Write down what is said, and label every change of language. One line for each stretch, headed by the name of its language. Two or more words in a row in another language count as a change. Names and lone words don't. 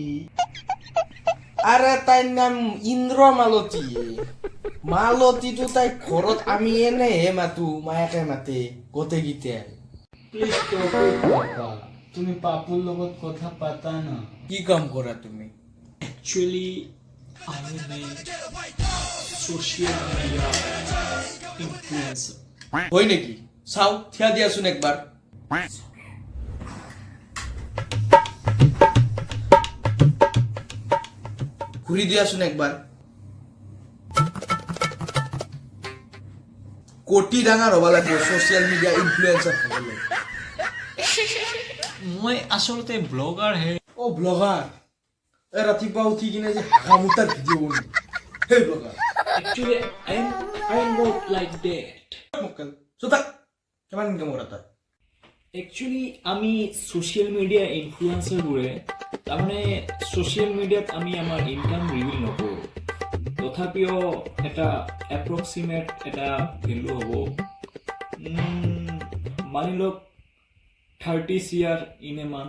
Assamese: আৰে তাইৰ নাম ইন্দ্ৰ মালতী মালতীটো তাই ঘৰত আমি এনেহে মাতো মায়াকে মাতে গোটেইকেইটাই
English: Please talk to Papa.
Assamese: তুমি পাপুৰ লগত কথা পাতা না। কি কাম কৰা তুমি
English: Actually, I am a social media influencer.
Assamese: হয় নেকি চাও থিয়া দিয়াচোন একবাৰ ঘূৰি দিয়াচোন একবাৰ কোটি ডাঙৰ হ'ব লাগিব
English: social media influencer
Assamese: হ'বলৈ মই আচলতে ব্লগাৰ হে। অ' ব্লগাৰ এই ৰাতিপুৱা উঠি কিনে যে হাগা মুতাৰ ভিডিঅ' বনাই সেই ব্লগাৰ
English: Actually, I'm not like that.
Assamese: মক্কেল চোতাক কিমান ইনকাম কৰা তাত একচুৱেলি আমি
English: social media
Assamese: ইনফ্লুৱেঞ্চাৰবোৰে তাৰমানে
English: social mediaত
Assamese: আমি আমাৰ ইনকাম ৰিভিল নকৰোঁ। তথাপিও এটা এপ্ৰক্সিমেট এটা ভেলু হ'ব মানি লওক 30 CR
English: in a month.